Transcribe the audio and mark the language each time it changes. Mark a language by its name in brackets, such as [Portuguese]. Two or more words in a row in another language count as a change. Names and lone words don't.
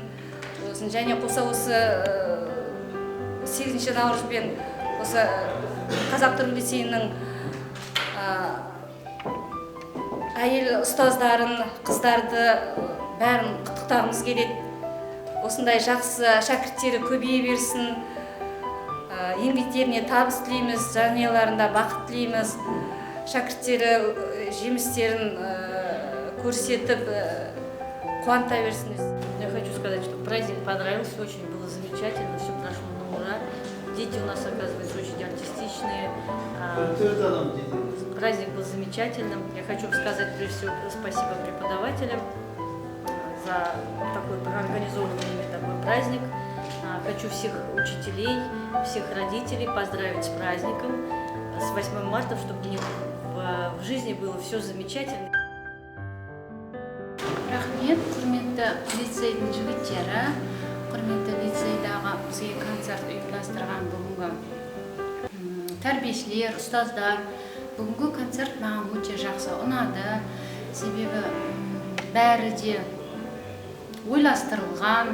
[Kazakh] Және қоса осы 8 наурызбен осы Қазақ Түрік лицейінің әйел ұстаздарын, қыздарды бәрін құттықтағымыз келеді. Осындай жақсы шәкірттері көбейе берсін. Еңбектеріне табыс тілейміз, жанұяларында бақыт тілейміз. Шәкірттері жемістерін көрсетіп қуанта берсін. [Russian] Я хочу сказать, что праздник понравился, очень было замечательно, все прошло на ура. Дети у нас, оказывается, очень артистичные. Праздник был замечательным. Я хочу сказать, прежде всего, спасибо преподавателям за такой организованный ими такой праздник. Хочу всех учителей, всех родителей поздравить с праздником, с 8 марта, чтобы у них в жизни было все замечательно. [Kazakh] Рахмет, құрметті лицейдің жігіттері, құрметті лицейдағы бізге концерт ұйымдастырған бүгінгі тәрбиешілер, ұстаздар. Бүгінгі концерт маған өте жақсы ұнады. Себебі бәрі де ойластырылған.